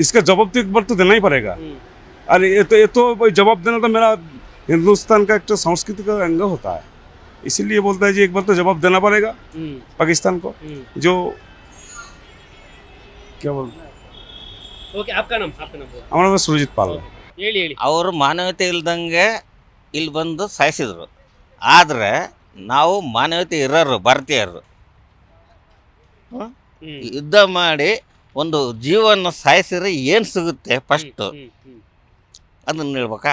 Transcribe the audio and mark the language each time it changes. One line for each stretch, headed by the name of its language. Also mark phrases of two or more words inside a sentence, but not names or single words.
Hindi: इसका जवाब तो एक बार तो देना ही पड़ेगा। अरे ये तो भाई जवाब देना तो मेरा हिंदुस्तान का एक तो सांस्कृतिक अंग होता है, इसीलिए बोलता है जी एक बार तो जवाब देना पड़ेगा पाकिस्तान को। जो क्या बोलते हैं, ಓಕೆ आपका नाम हमारा नाम सुरजीत पाल है।
Kannada: ಹೇಳಿ ಹೇಳಿ. ಅವರು ಮಾನವೀಯತೆ ಇಲ್ದಂಗೆ ಇಲ್ಲಿ ಬಂದು ಸಾಯಿಸಿದ್ರು. ಆದರೆ ನಾವು ಮಾನವೀಯತೆ ಇರೋರು ಭಾರತೀಯರು ಯುದ್ಧ ಮಾಡಿ ಒಂದು ಜೀವನ ಸಾಯಿಸಿದ್ರೆ ಏನು ಸಿಗುತ್ತೆ ಫಸ್ಟು ಅದನ್ನು ಹೇಳ್ಬೇಕಾ?